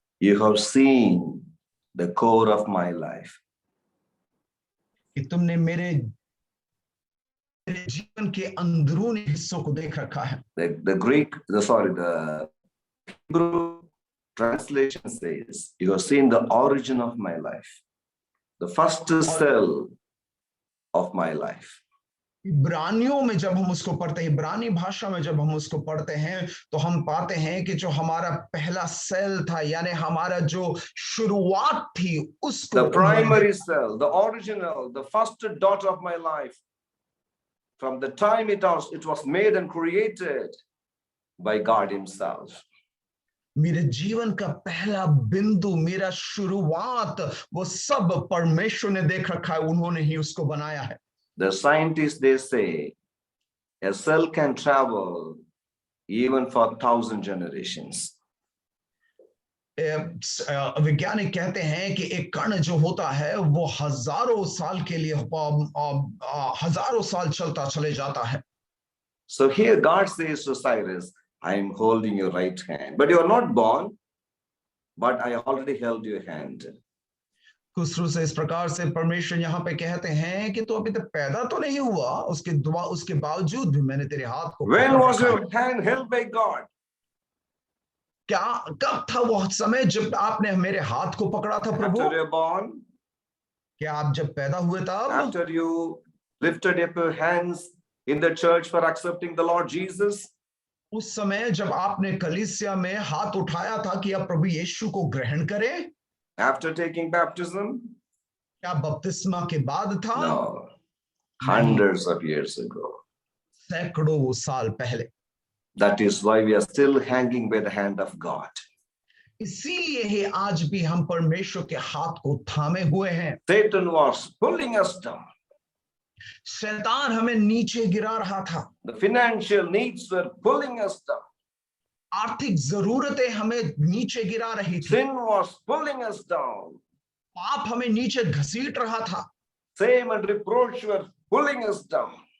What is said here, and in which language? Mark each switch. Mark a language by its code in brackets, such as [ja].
[en] You have seen the core of my life. [hi] कि तुमने मेरे जीवन के अंदरूनी हिस्सों को देख रखा है. [en] The Hebrew translation says, you have seen the origin of my life, the first cell of my life. [hi] इब्रानियों में जब हम उसको पढ़ते हैं, इब्रानी भाषा में जब हम उसको पढ़ते हैं, तो हम पाते हैं कि जो हमारा पहला सेल था, यानी हमारा जो शुरुआत थी, उसको [en] the primary cell, the original, the first dot of my life, from the time it was made and created by God himself. [hi] मेरे जीवन का पहला बिंदु, मेरा शुरुआत, वो सब परमेश्वर ने देख रखा है, उन्होंने ही उसको बनाया है. [en] The scientists, they say a cell can travel even for 1,000 generations. [hi] वैज्ञानिक कहते हैं कि एक कण जो होता है वो हजारों साल के लिए हजारों साल चलता चले जाता है. [en] So here God says to Cyrus, I am holding your right hand, but you are not born, but I already held your hand. [hi] Khusru से इस प्रकार से परमेश्वर यहाँ पे कहते हैं कि तो अभी तक पैदा तो नहीं हुआ, उसके बावजूद भी मैंने तेरे हाथ को. [en] When was your hand held by God? [hi] क्या कब था वो समय जब आपने मेरे हाथ को पकड़ा था प्रभु? [en] After you're born. [hi] क्या आप जब पैदा हुए तब? [en] After you lifted up your hands in the church for accepting the Lord Jesus. [hi] उस समय जब आपने कलीसिया में हाथ उठाया था कि आप प्रभु यीशु को ग्रहण करें? [en] After taking baptism? [hi] क्या बपतिस्मा के बाद था? [en] No. Hundreds of years ago. [hi] सैकड़ों साल पहले. [en] That is why we are still hanging by the hand of God. [hi] इसीलिए ही आज भी हम परमेश्वर के हाथ को थामे हुए हैं. [en] Satan was pulling us down. [hi] शैतान हमें नीचे गिरा रहा था. [en] The financial needs were pulling us down. [hi] आर्थिक जरूरतें हमें नीचे गिरा रही थी. [en] Sin was pulling us down. [hi] पाप हमें नीचे घसीट रहा था. [en] Shame and reproach were pulling us down.